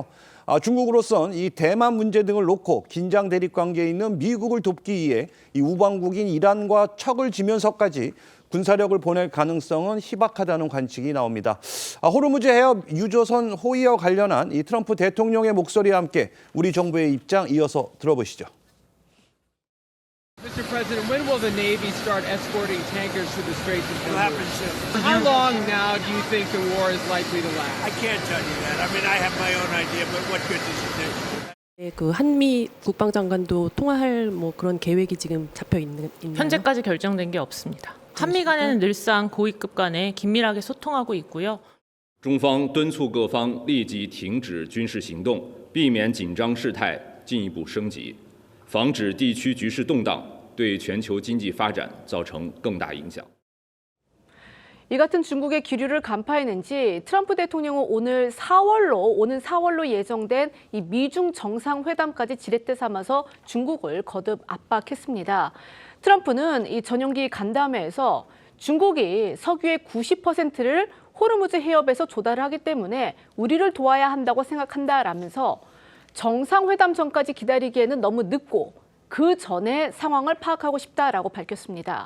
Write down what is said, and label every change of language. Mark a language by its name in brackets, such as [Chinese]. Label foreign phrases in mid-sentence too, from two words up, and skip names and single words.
[Korean] 중국으로선 이 대만 문제 등을 놓고 긴장 대립 관계에 있는 미국을 돕기 위해 이 우방국인 이란과 척을 지면서까지 군사력을 보낼 가능성은 희박하다는 관측이 나옵니다. 호르무즈 해협 유조선 호위와 관련한 이 트럼프 대통령의 목소리와 함께 우리 정부의 입장 이어서 들어보시죠. [English] Mr. President, when will the Navy start escorting tankers through the Straits of It'll Hormuz? happen soon. How long now do you think the war is likely to last? I can't tell you that. I mean, I have my own idea, but what good does it do? [Korean] 네, 그 한미 국방장관도 통화할 뭐 그런 계획이 지금 잡혀 있나요? 현재까지 결정된 게 없습니다. 한미 간에는 늘상 고위급 간에 긴밀하게 소통하고 있고요. [Chinese] 中方敦促各方立即停止军事行动，避免紧张事态进一步升级，防止地区局勢动荡，对全球经济发展造成更大影响。 [Korean] 이 같은 중국의 기류를 간파했는지 트럼프 대통령은 오는 4월로 예정된 이 미중 정상회담까지 지렛대 삼아서 중국을 거듭 압박했습니다. 트럼프는 이 전용기 간담회에서 중국이 석유의 90%를 호르무즈 해협에서 조달을 하기 때문에 우리를 도와야 한다고 생각한다라면서 정상회담 전까지 기다리기에는 너무 늦고 그 전에 상황을 파악하고 싶다라고 밝혔습니다.